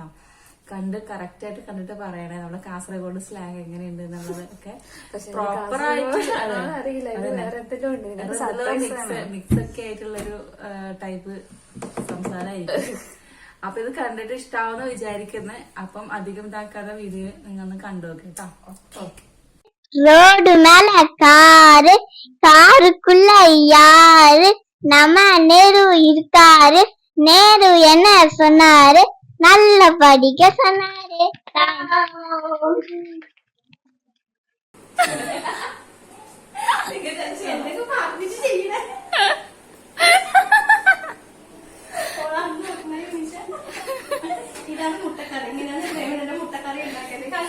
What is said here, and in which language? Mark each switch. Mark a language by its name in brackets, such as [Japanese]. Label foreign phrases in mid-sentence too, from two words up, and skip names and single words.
[Malayalam] കറക്റ്റ് ആയിട്ട് കണ്ടിട്ട് പറയണേ നമ്മുടെ കാസർഗോഡ് സ്ലാങ് എങ്ങനെയുണ്ട് എന്നുള്ളതൊക്കെ പ്രോപ്പർ ആയിട്ട് മിക്സ് ഒക്കെ ആയിട്ടുള്ളൊരു ടൈപ്പ് സംസാരമായിരിക്കും. അപ്പൊ ഇത് കണ്ടിട്ട് ഇഷ്ടാവെന്ന് വിചാരിക്കുന്നത്. അപ്പം അധികം ഇതാക്കാതെ വീഡിയോ നിങ്ങളൊന്ന് കണ്ടുനോക്ക് കേട്ടോ. ഓക്കെ. [Tamil] ரோடு மேல காரு, காருக்குள்ள யாரு, நம்ம நேரு இருக்காரு. நேரு என்ன சொன்னாரு, நல்ல படிக்க சொன்னாரு. [Malayalam] ഇതാണ് മുട്ടക്കറി. ഇങ്ങനെയാണ് മുട്ടക്കറി ഉണ്ടാക്കിയത്.